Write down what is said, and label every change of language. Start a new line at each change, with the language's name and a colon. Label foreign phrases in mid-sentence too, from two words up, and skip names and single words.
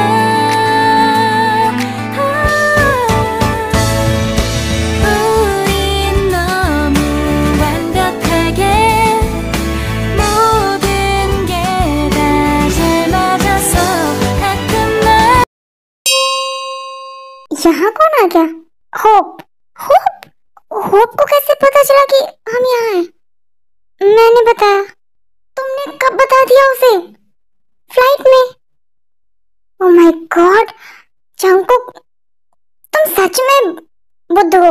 Korean: 우린 너무 완벽하게 모든 게 다 잘 맞아서 가끔 나.
Hindi: यहाँ कौन आ गया? होप। होप? होप को कैसे पता चला कि हम यहाँ हैं? मैंने बताया। तुमने कब बता दिया उसे? फ्लाइट में?
English: oh my god,
Hindi: जंकुक, तुम सच में बुद्ध हो।